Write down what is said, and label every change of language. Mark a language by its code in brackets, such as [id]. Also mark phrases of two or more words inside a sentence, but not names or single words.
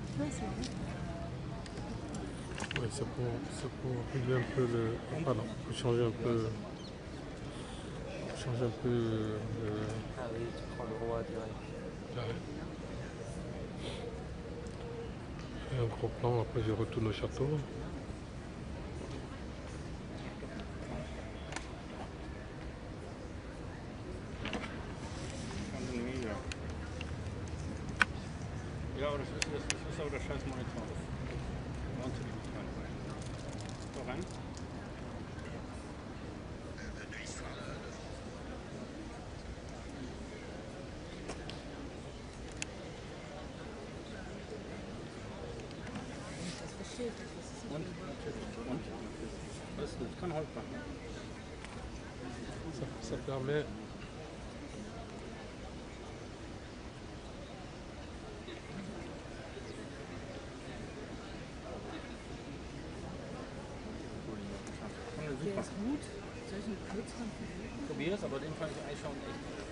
[fr] Oui, c'est pour régler un peu le... Pardon, pour changer un peu... Ah oui, tu prends le roi direct. Ouais. Et un gros plan, après je retourne au château. [de] Ja, aber das ist aber der scheiß Monitor. Wahnsinnig dran. So rein. Und? Und? Das kann haltbar. [fr] Ça permet... [de] Der ist gut. Soll ich einen kürzeren versuchen? Probier es, aber den fand ich eigentlich schon echt.